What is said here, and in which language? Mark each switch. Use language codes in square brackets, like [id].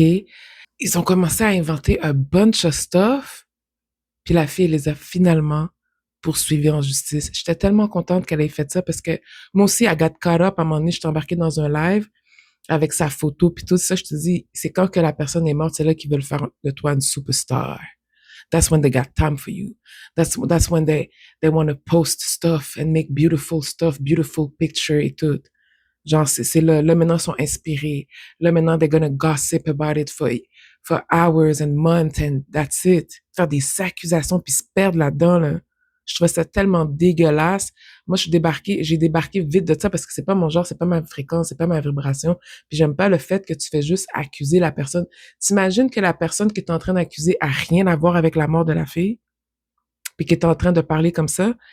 [fr] Ils ont commencé à inventer un [en] bunch of stuff. [fr] Puis la fille les a finalement poursuivis en justice. J'étais tellement contente qu'elle ait fait ça parce que moi aussi, [en] I got caught up. [fr] À un moment donné, j'étais embarquée dans un live avec sa photo. Puis tout ça, je te dis, c'est quand que la personne est morte, c'est là qu'ils veulent faire de toi une superstar. [en] That's when they got time for you. That's when they want to post stuff and make beautiful stuff, beautiful picture [fr] et tout. Genre, c'est là maintenant, ils sont inspirés. Là, maintenant, [en] they're gonna gossip about it for hours and months and that's it. [fr] Faire des accusations puis se perdre là-dedans, là. Je trouvais ça tellement dégueulasse. Moi, j'ai débarqué vite de ça parce que c'est pas mon genre, c'est pas ma fréquence, c'est pas ma vibration. Puis j'aime pas le fait que tu fais juste accuser la personne. T'imagines que la personne que tu es en train d'accuser a rien à voir avec la mort de la fille, puis que tu es en train de parler comme ça.